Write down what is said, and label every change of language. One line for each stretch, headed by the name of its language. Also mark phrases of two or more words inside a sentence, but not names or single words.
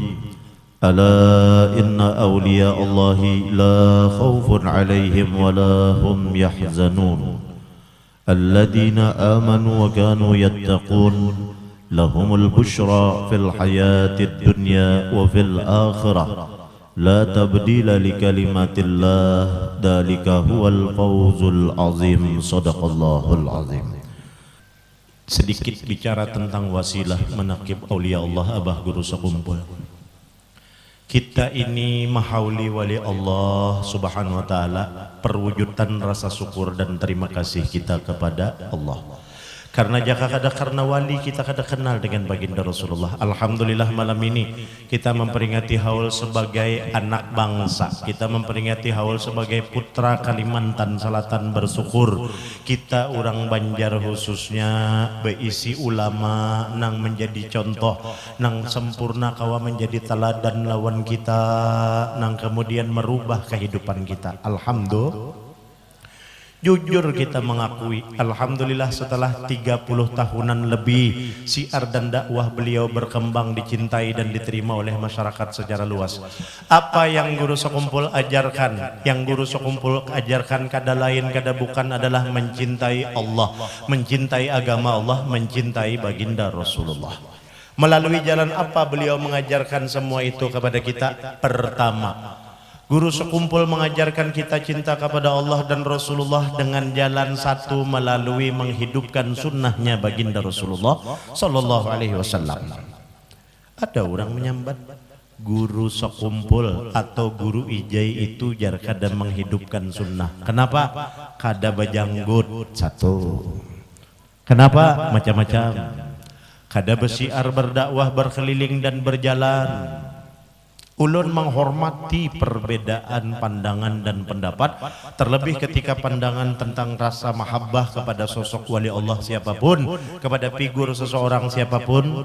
Arabic: ألا إن أولياء الله لا خوف عليهم ولا هم يحزنون الذين آمنوا وكانوا يتقون لهم البشرى في الحياة الدنيا وفي الآخرة لا تبديل لكلمات الله ذلك هو الفوز العظيم. صدق الله العظيم.
Indonesian: Sedikit bicara tentang wasilah menakib
Arabic: أولياء الله,
Indonesian: abah guru sekumpul. Kita ini mahauli
Arabic: ولي الله سبحانه وتعالى,
Indonesian: perwujudan rasa syukur dan terima kasih kita kepada Allah. Karena jika kada karena wali kita kada kenal dengan baginda Rasulullah. Alhamdulillah malam ini kita memperingati haul sebagai anak bangsa. Kita memperingati haul sebagai putra Kalimantan Selatan bersyukur.
Banjar: Kita orang Banjar khususnya beisi ulama nang menjadi contoh, nang sempurna kawa menjadi teladan lawan kita, nang kemudian merubah kehidupan kita.
Indonesian: Alhamdulillah. Jujur kita mengakui, alhamdulillah setelah 30 tahunan lebih siar dan dakwah beliau berkembang, dicintai dan diterima oleh masyarakat secara luas. Apa yang guru sekumpul ajarkan, yang guru sekumpul ajarkan kada lain kada bukan adalah mencintai Allah, mencintai agama Allah, mencintai baginda Rasulullah. Melalui jalan apa beliau mengajarkan semua itu kepada kita? Pertama, guru sekumpul mengajarkan kita cinta kepada Allah dan Rasulullah dengan jalan satu, melalui menghidupkan sunnahnya baginda Rasulullah
Arabic: صلى الله عليه وسلم.
Banjar: Ada orang menyambat guru sekumpul atau guru ijai itu jar kada menghidupkan sunnah. Kenapa? Kada bajanggut satu.
Indonesian: Kenapa? Macam-macam. Kada bersiar berdakwah berkeliling dan berjalan. Ulun menghormati perbedaan pandangan dan pendapat, terlebih ketika pandangan tentang rasa mahabbah kepada sosok
Arabic: ولي الله
Indonesian: siapapun, kepada figur seseorang siapapun.